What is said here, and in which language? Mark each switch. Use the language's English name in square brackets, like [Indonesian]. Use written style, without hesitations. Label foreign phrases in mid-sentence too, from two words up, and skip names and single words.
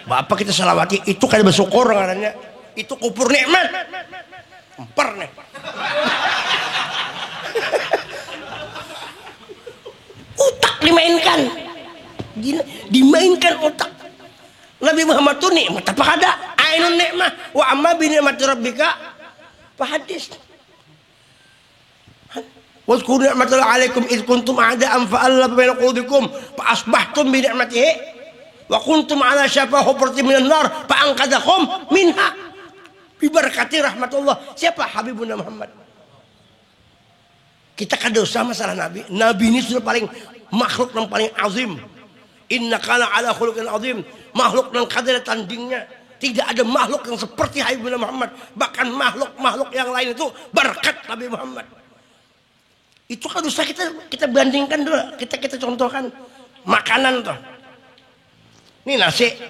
[Banjar] Bapak kita salawati itu kada bersyukur ngarannya. Itu kupur nikmat. Emper nih. Otak dimainkan. Dimainkan otak. Nabi Muhammad tuh nikmat apa kada? [Arabic] عين نعمة وأما بنعمة ربك فحدث. واذكروا نعمة الله عليكم إذ كنتم أعداء فألف بين قلوبكم فأصبحتم بنعمته وكنتم على شفا حفرة من النار فأنقذكم منها. ببركة رحمة الله. [Banjar] Siapa? Habibuna Muhammad. Kita kada usah masalah Nabi. Nabi ini sudah paling makhluk yang paling azim. [Arabic] إنك على خلق عظيم. [Banjar] Makhluk yang kada ada tandingnya. Tidak ada makhluk yang seperti Habibina Muhammad. Bahkan makhluk-makhluk yang lain itu berkat Nabi Muhammad. Itu kada usah kita bandingkan dulu. Kita contohkan makanan tuh. Ini nasi.